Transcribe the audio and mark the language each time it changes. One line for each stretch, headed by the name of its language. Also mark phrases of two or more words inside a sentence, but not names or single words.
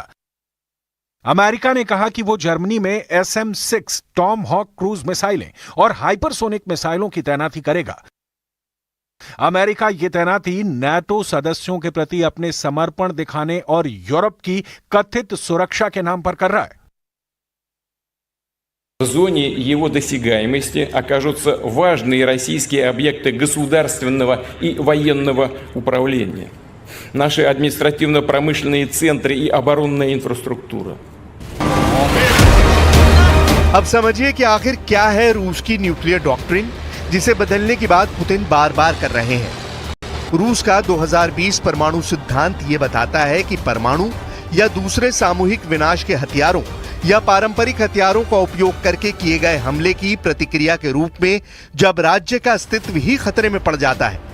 Hindi: अमेरिका ने कहा कि वो जर्मनी में SM-6 टॉम हॉक
English: cruise missiles
Hindi: और हाइपरसोनिक मिसाइलों की तैनाती करेगा। अमेरिका ये तैनाती नाटो सदस्यों के प्रति अपने समर्पण दिखाने और यूरोप की कथित सुरक्षा के नाम पर कर रहा है।
Russian: В зоне его досягаемости окажутся важные российские объекты государственного и военного управления, наши административно-промышленные центры и оборонная инфраструктура.
Hindi: अब समझिए कि आखिर क्या है रूस की
English: nuclear doctrine,
Hindi: जिसे बदलने की बात पुतिन बार बार कर रहे हैं। रूस का 2020 परमाणु सिद्धांत ये बताता है कि परमाणु या दूसरे सामूहिक विनाश के हथियारों या पारंपरिक हथियारों का उपयोग करके किए गए हमले की प्रतिक्रिया के रूप में जब राज्य का अस्तित्व ही खतरे में पड़ जाता है।